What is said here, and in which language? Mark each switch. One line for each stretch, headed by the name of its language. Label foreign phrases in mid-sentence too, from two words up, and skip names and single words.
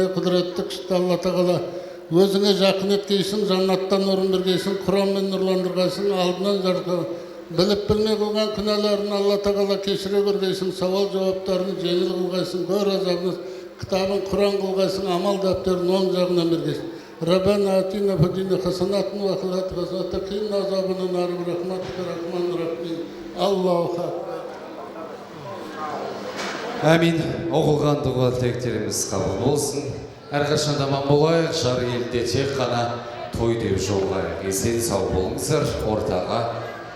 Kazakh: Құдіретті күшті Алла тағала өзіңе жақын еткейсің, жаннаттан орын бергейсің, Құранмен нұрландырғайсың, алдынан жарқы біліп білмей қылған күнәларын Алла тағала кешіре көргейсің, сауал жауаптарын жеңіл қылғайсың, көр азабын кітабын Құран қылғайсың, амал дәптерін оң жағынан бергейсің.
Arabic: ربنا آتنا في الدنيا حسنة وفي الآخرة حسنة وقنا عذاب النار برحمتك الرحمن الرحيم. الله أكبر.
Kazakh: Әмин. Оқылған дұға тілектеріміз қабыл болсын. Әрқашанда аман болайық, жар елде тек қана той деп жолға. Есен сау болыңыздар. Ортаға